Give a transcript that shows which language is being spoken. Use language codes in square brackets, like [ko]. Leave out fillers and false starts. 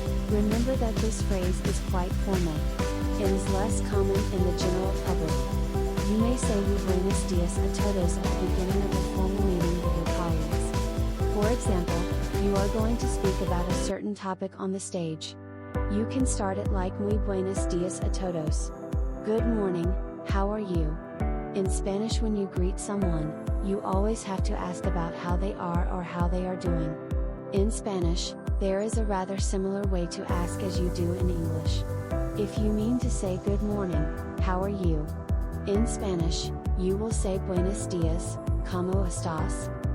[en] Remember that this phrase is quite formal. It is less common in the general public. You may say [es] mi buenos días a todos [en] at the beginning of a formal meeting with your colleagues. For example, you are going to speak about a certain topic on the stage. You can start it like [es] muy buenos días a todos. [en] Good morning, how are you? In Spanish, when you greet someone, you always have to ask about how they are or how they are doing. In Spanish, there is a rather similar way to ask as you do in English. If you mean to say good morning, how are you? In Spanish, you will say [es] buenos días, ¿cómo estás?